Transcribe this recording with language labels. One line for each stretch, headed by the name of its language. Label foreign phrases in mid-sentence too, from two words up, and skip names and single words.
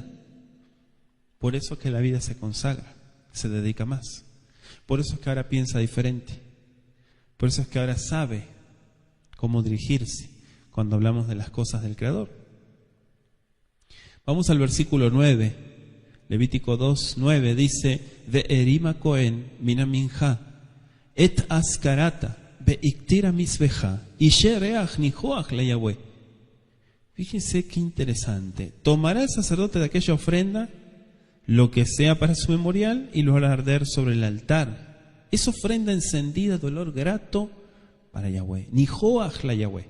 Spanish: Por eso es que la vida se consagra, se dedica más. Por eso es que ahora piensa diferente. Por eso es que ahora sabe cómo dirigirse cuando hablamos de las cosas del Creador. Vamos al versículo 9. Levítico 2:9 dice:
Hebrew: והרים הכהן מן המנחה את אזכרתה והקטיר המזבחה אשה ריח ניחח ליהוה.
Spanish: Fíjense qué interesante. Tomará el sacerdote de aquella ofrenda lo que sea para su memorial y lo hará arder sobre el altar. Es ofrenda encendida de olor grato para Yahweh.
Hebrew: ניחח ליהוה.